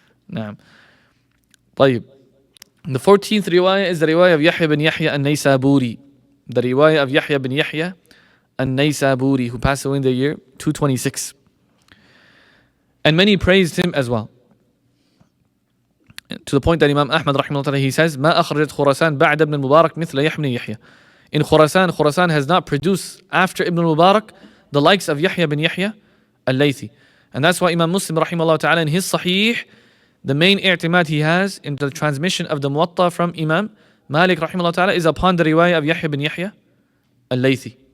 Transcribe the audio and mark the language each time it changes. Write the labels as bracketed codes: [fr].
[en] Naam. [ar] طيب. [en] The 14th riwayah is the riwayah of Yahya bin Yahya an-Naysaburi. The riwayah of Yahya bin Yahya an-Naysaburi, who passed away in the year 226. And many praised him as well. To the point that Imam Ahmad rahimahullah he says, [ar] ما أخرجت خراسان بعد ابن المبارك مثل يحيى بن يحيى. [en] In Khurasan has not produced after Ibn al-Mubarak the likes of Yahya bin Yahya al-Laythi. And that's why Imam Muslim rahimahullah ta'ala in his Sahih, the main i'timad he has in the transmission of the Muwaṭṭa from Imam Malik rahimahullah ta'ala is upon the riwayah of Yahya bin Yahya al-Laythi.